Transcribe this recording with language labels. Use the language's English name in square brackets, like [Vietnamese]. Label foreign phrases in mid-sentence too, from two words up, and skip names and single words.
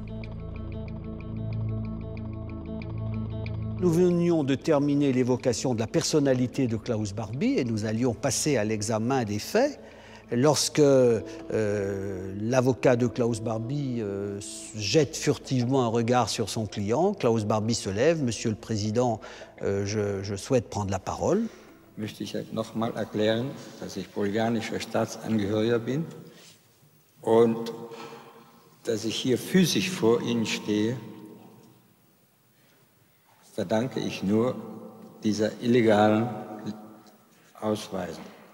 [French] Nous venions de terminer l'évocation de la personnalité de Klaus Barbie et nous allions passer à l'examen des faits lorsque l'avocat de Klaus Barbie jette furtivement un regard sur son client. Klaus Barbie se lève. Monsieur le Président, je souhaite prendre la parole. [German] Möchte ich nochmal erklären, dass ich bolivianischer Staatsangehöriger bin und dass ich hier physisch vor Ihnen stehe, verdanke ich nur dieser illegalen Ausweisung.